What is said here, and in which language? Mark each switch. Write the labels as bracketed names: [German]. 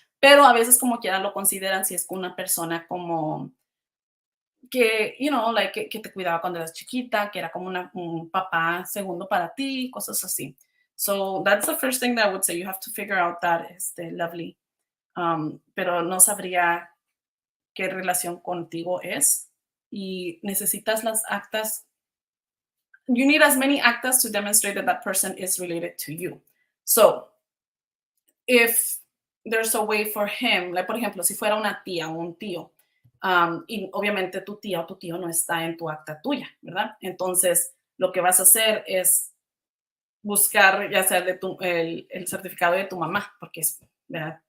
[Spanish] Pero a veces como quiera lo consideran si es una persona como que, [English] you know, like, [Spanish] que te cuidaba cuando eras chiquita, que era como un papá segundo para ti, cosas así. [English] So that's the first thing that I would say. You have to figure out that, lovely. [Spanish] Pero no sabría qué relación contigo es. Y necesitas las actas. [English] You need as many actas to demonstrate that that person is related to you. So, if there's a way for him, like, [Spanish] por ejemplo, si fuera una tía o un tío, y obviamente tu tía o tu tío no está en tu acta tuya, ¿verdad? Entonces, lo que vas a hacer es buscar ya sea el certificado de tu mamá, porque es, ¿verdad?